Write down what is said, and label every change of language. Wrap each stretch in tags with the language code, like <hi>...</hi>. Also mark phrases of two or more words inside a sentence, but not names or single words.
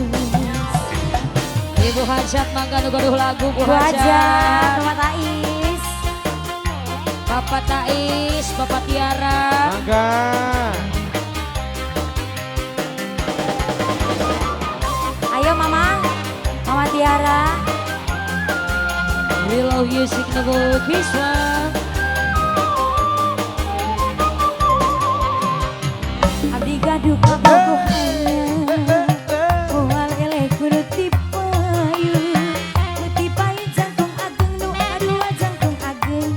<su>Ibu Hajat mangga nu gaduh lagu Bu Bu Hajat, Hajat. Mama Tais. Bapak Tais, Bapak Tiara. Mangga. Ayo Mama, Mama Tiara.</su> <en>We love music Nunggu Kiswa.</en> <su>Abdi gaduh kabogoh anyar. Moal eleh kudu tipayun. Nu tipayun jangkung ageng, nu kadua jangkung ageng.</su>